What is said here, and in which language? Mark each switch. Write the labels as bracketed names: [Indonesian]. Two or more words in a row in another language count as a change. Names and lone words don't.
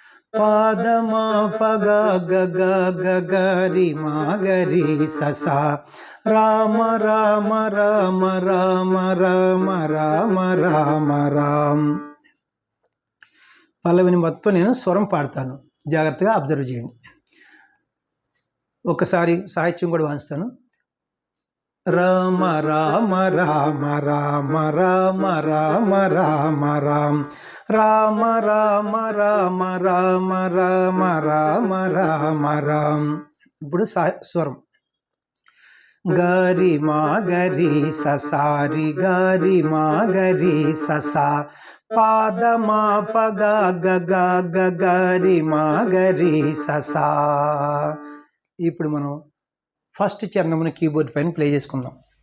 [Telugu] పాదమా పగా గగా గగరి మాగరి ససా రామ రామ రామ రామ రామ రామ రామ రామ్. పల్లవిని మొత్తం నేను స్వరం పాడతాను, జాగ్రత్తగా అబ్జర్వ్ చేయండి. ఒకసారి సాహిత్యం కూడా వాయిస్తాను. రామ రామ రామ రామ రామ రామ రామ రామ్ రామ రామ రామ రామ రామ రామ రామ రామ్. ఇప్పుడు స్వరం గారి మాగరి ససారి గారి మాగరి ససా పాదమా పగా గగా గగరి మాగరి ససా. ఇప్పుడు మనం ఫస్ట్ చరణమును కీబోర్డ్ పైన ప్లే చేసుకుందాం.